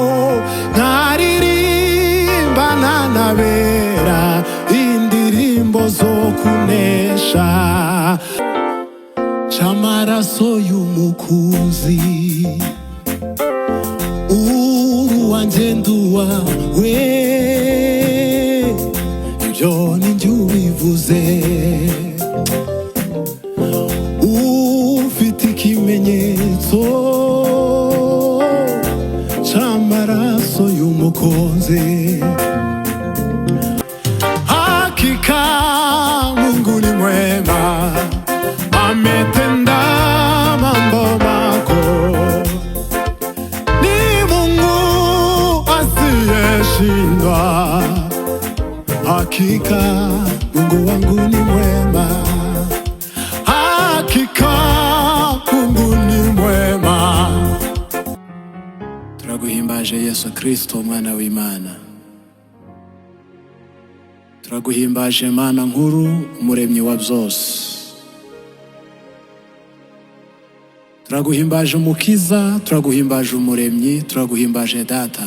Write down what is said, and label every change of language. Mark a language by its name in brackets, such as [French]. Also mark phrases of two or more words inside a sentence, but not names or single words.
[Kinyarwanda] nkaririmba nanabera indirimbo zo kunesha, c'amaraso y'umukunzi, uruwanjye nduwawe, ibyo ni njye ubivuze. Ufite ikimenyetso c'amaraso y'umukunzi, [Swahili] hakika Mungu ni mwema, ametenda mambo makuu. Ni Mungu asiyeshindwa, hakika Mungu wangu ni mwema, hakika Mungu ni mwema. [Kinyarwanda] Turaguhimbaje Yesu Kristo, umwana w'Imana. Turaguhimbaje Mana nkuru, umuremyi wa byose. Turaguhimbaje umukiza, turaguhimbaje umuremyi, turaguhimbaje data.